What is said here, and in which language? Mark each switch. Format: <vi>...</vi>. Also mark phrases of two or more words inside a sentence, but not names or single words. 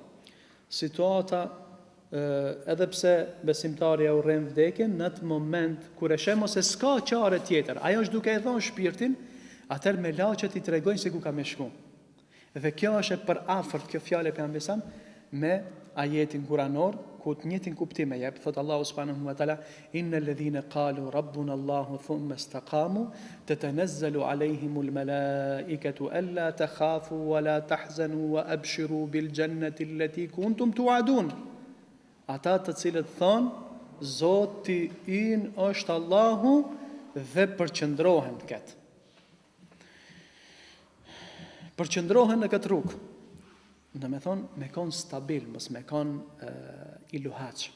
<sq>Situata edhe pse besimtari e urren vdekjen në atë moment kur e sheh se s'ka çare tjetër, ajo është duke e dhënë shpirtin, atëherë me laçet i tregojnë se ku ka me shku. Dhe kjo është e përafërt, kjo fjalë e pejgamberit me ajetin kuranor, ku të njëjtin kuptim e jep, thot Allahu</sq> <ar>سبحانه وتعالى إن الذين قالوا ربنا الله ثم استقاموا تتنزل عليهم الملائكة ألا تخافوا ولا تحزنوا وأبشروا بالجنة التي كنتم توعدون.</ar> <sq>Ata të cilët thonë, Zoti ynë është Allahu, dhe përqëndrohen këtë. Përqëndrohen në këtë rrugë. Në me thonë, me konë stabil, mos me konë i luhaq.</sq>